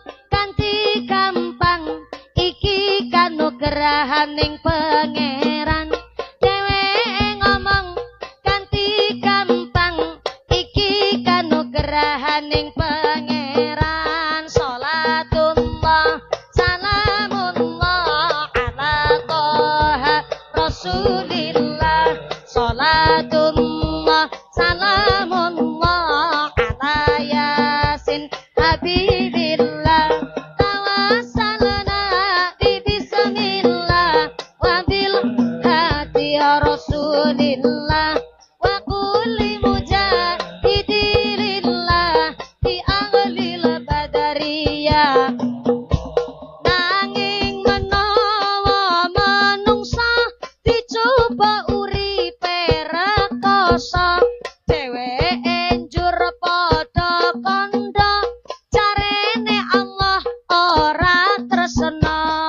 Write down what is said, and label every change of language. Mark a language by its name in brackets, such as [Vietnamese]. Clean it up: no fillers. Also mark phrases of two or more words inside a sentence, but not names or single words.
[Javanese] kanthi gampang iki kanugrahaning pangeran dheweke ngomong kanthi gampang iki kanugrahaning pangeran [Arabic] صلاة الله سلام الله على طه رسول الله صلاة الله سلام الله على يس حبيب الله توسلنا ببسم الله وبالهادي رسول الله وكل مجاهد لله في أهل البدرية [Javanese] nanging menawa manungsa dicoba uripe rekoso dheweke njur padha kandha jarene Allah ora tresna